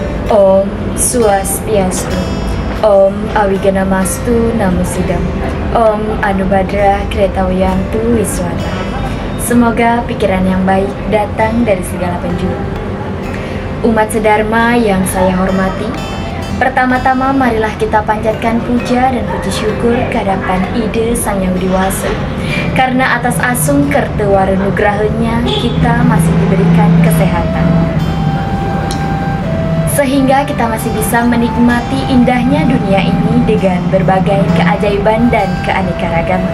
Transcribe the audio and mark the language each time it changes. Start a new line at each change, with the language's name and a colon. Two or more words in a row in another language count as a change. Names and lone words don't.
Sanskrit: Om Swastiastu. Om Awiganamastu Namo Sidam. Om Anubhadra Kretawiyantu Wiswata.
Indonesian: Semoga pikiran yang baik datang dari segala penjuru. Umat sedharma yang saya hormati, pertama-tama marilah kita panjatkan puja dan puji syukur kehadapan Ide Sang Yang Widi-Wasa. Karena atas asung kertewarenugrahanya kita masih diberikan kesehatan, sehingga kita masih bisa menikmati indahnya dunia ini dengan berbagai keajaiban dan keanekaragaman.